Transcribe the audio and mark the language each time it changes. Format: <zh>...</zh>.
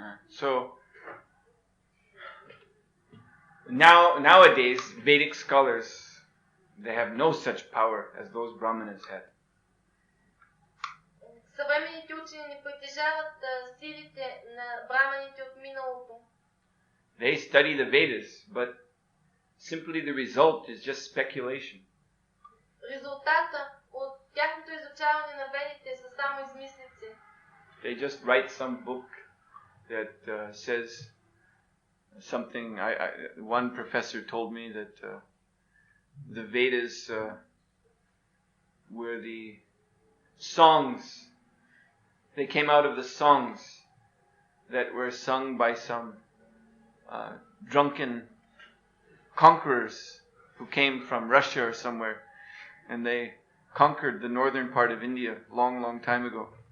<en>So nowadays Vedic scholars, they have no such power as those Brahmanas had.</en> <bg>Съвременните учени не притежават силите на браманите от миналото.</bg> <en>They study the Vedas, but simply the result is just speculation.</en> <bg>Резултата от тяхното изучаване на ведите са само измислици.</bg> <en>They just write some book that says something. One professor told me that the Vedas were the songs. They came out of the songs that were sung by some drunken conquerors who came from Russia or somewhere, and they conquered the northern part of India long, long time ago.</en>